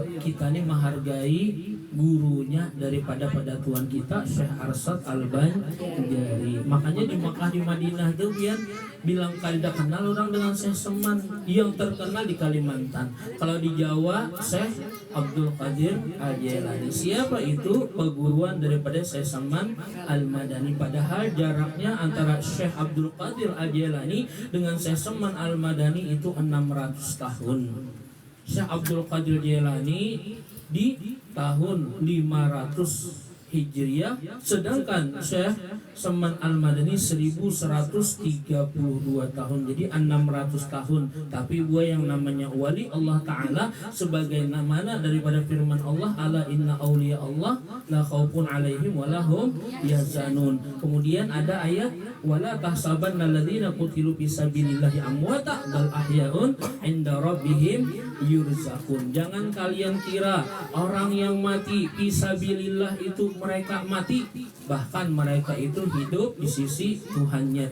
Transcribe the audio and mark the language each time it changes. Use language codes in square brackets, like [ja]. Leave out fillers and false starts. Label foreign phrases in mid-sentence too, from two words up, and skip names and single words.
[id] Kita ini menghargai gurunya daripada pada tuan kita Syekh Arsad Al-Banjari. Makanya di Makkah di Madinah itu biar bilang kada kenal orang dengan Syekh Saman, yang terkenal di Kalimantan. Kalau di Jawa Syekh Abdul Qadir Al-Jailani. Siapa itu? Peguruan daripada Syekh Saman Al-Madani. Padahal jaraknya antara Syekh Abdul Qadir Al-Jailani dengan Syekh Saman Al-Madani itu 600 tahun. Syekh Abdul Qadir Jailani di tahun 500 Hijriah, sedangkan Syekh Saman Al-Madani 1132 tahun, jadi 600 tahun. Tapi buah yang namanya wali Allah Ta'ala sebagai namanya daripada firman Allah, [ar] ألا إن أولياء الله لا خوف عليهم ولهم يحزنون. [id] Kemudian ada ayat [ar] ولا تحسبن الذين قتلوا في سبيل الله أمواتا بل أحياء عند ربهم يرزقون. [id] Jangan kalian kira orang yang mati fisabilillah itu mereka mati, bahkan mereka itu hidup di sisi Tuhannya.